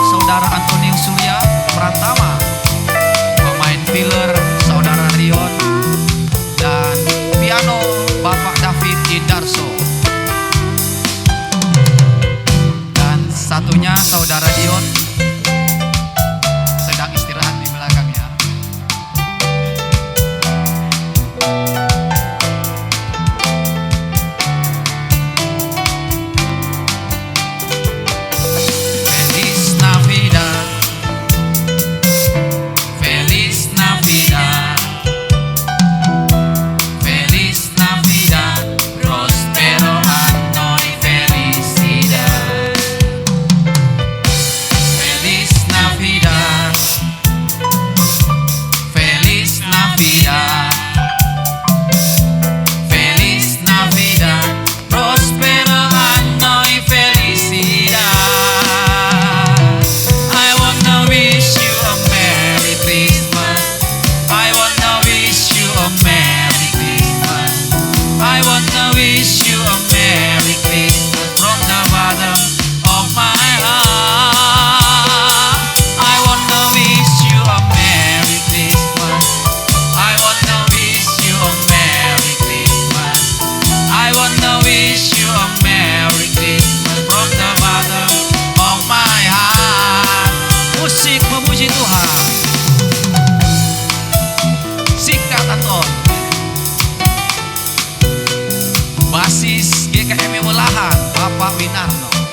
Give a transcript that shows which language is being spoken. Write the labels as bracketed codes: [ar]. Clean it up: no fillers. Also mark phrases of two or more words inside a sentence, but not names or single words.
[id] Saudara Antonius Surya Pratama, pemain pilar Saudara Rion, dan piano Bapak David Indarso. Dan satunya Saudara Dion sedang istirahat di belakang ya. [es] Feliz Navidad, Feliz Navidad, Feliz Navidad, prospero anno y felicidad. Feliz Navidad, Feliz Navidad, Feliz Navidad, prospero anno y felicidad. [en] I wanna wish you a Merry Christmas. I wanna wish you a Merry Christmas. I wanna wish you a Merry Christmas from the bottom of my heart. I wanna wish you a Merry Christmas. I wanna wish you a Merry Christmas. I wanna wish you a Merry Christmas from the bottom of my heart. [id] Musik memuji Tuhan. Singkat Anton. Basis GKM Welahan Bapak Winarno.